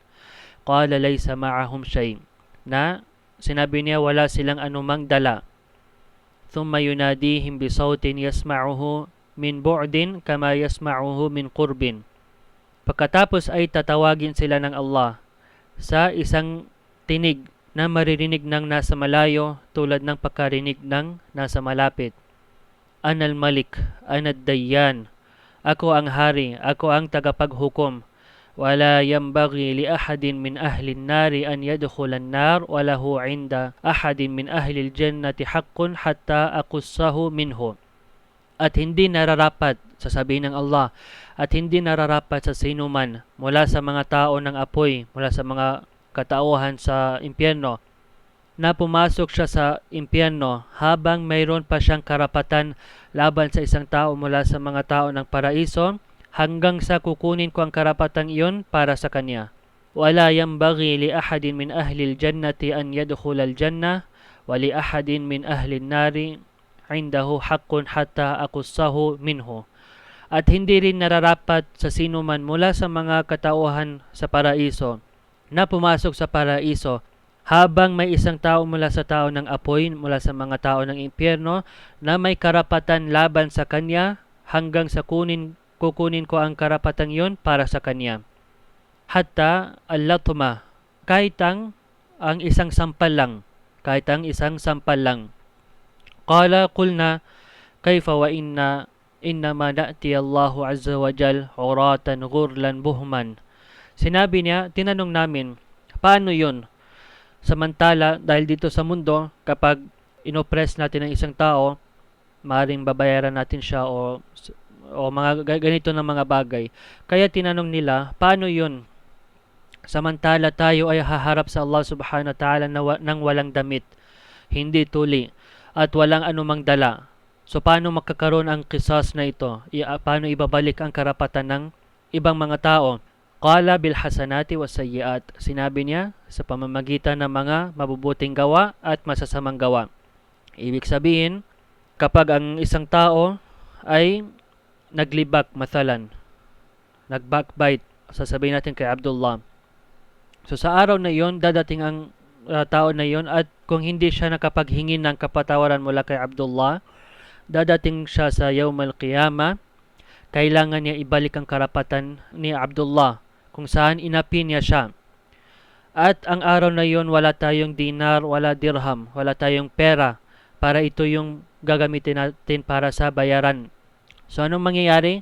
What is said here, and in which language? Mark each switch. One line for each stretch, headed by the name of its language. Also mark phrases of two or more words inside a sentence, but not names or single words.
Arabic: قال ليس معهم شيء.
Filipino: Na sinabi niya, wala silang anumang dala.
Arabic: ثم يناديهم بصوت يسمعه من بعد كما يسمعه من قرب.
Filipino: Pagkatapos ay tatawagin sila ng Allah sa isang tinig na maririnig ng nasa malayo tulad ng pagkarinig ng nasa malapit.
Arabic: أنا الملك، أنا الديان.
Filipino: Ako ang hari, ako ang tagapaghukom.
Arabic: ولا ينبغي لأحد من أهل النار أن يدخل النار وله عند أحد من أهل الجنة حق حتى أقصه منه.
Filipino: At hindi nararapat, sasabihin ng Allah, at hindi nararapat sa sino man mula sa mga tao ng apoy, mula sa mga katauhan sa impyerno, na pumasok siya sa impyerno habang mayroon pa siyang karapatan laban sa isang tao mula sa mga tao ng paraiso, hanggang sa kukunin ko ang karapatang iyon para sa kanya.
Arabic: ولا ينبغي لأحد من أهل الجنة أن يدخل الجنة ولأحد من أهل النار عنده حق حتى أقصه منه.
Filipino: At hindi rin nararapat sa sino man mula sa mga katauhan sa paraiso na pumasok sa paraiso habang may isang tao mula sa tao ng apoy, mula sa mga tao ng impyerno, na may karapatan laban sa kanya hanggang sa kukunin ko ang karapatan yon para sa kanya.
Arabic: حتى اللطمة,
Filipino: kahit ang isang sampal lang,
Arabic: قال قلنا كيف وإنما نأتي الله عز وجل عراة غرلا بهما.
Filipino: Sinabi niya, tinanong namin, paano yun? Samantala, dahil dito sa mundo, kapag inopress natin ang isang tao, maaaring babayaran natin siya o mga ganito na mga bagay. Kaya tinanong nila, paano yun? Samantala tayo ay haharap sa Allah
Arabic: سبحانه وتعالى
Filipino: nang walang damit, hindi tuli, at walang anumang dala. So paano magkakaroon ang qisas na ito? Paano ibabalik ang karapatan ng ibang mga tao?
Arabic: قال بالحسنات والسيئات.
Filipino: Sinabi niya sa pamamagitan ng mga mabubuting gawa at masasamang gawa. Ibig sabihin, kapag ang isang tao ay naglibak, mathalan, nag-backbite, sasabihin natin kay Abdullah. So sa araw na iyon, dadating ang tao na iyon at kung hindi siya nakapaghingi ng kapatawaran mula kay Abdullah, dadating siya sa
Arabic: يوم القيامة,
Filipino: kailangan niya ibalik ang karapatan ni Abdullah kung saan inapi niya siya. At ang araw na iyon, wala tayong dinar, wala dirham, wala tayong pera para ito yung gagamitin natin para sa bayaran. So anong mangyayari?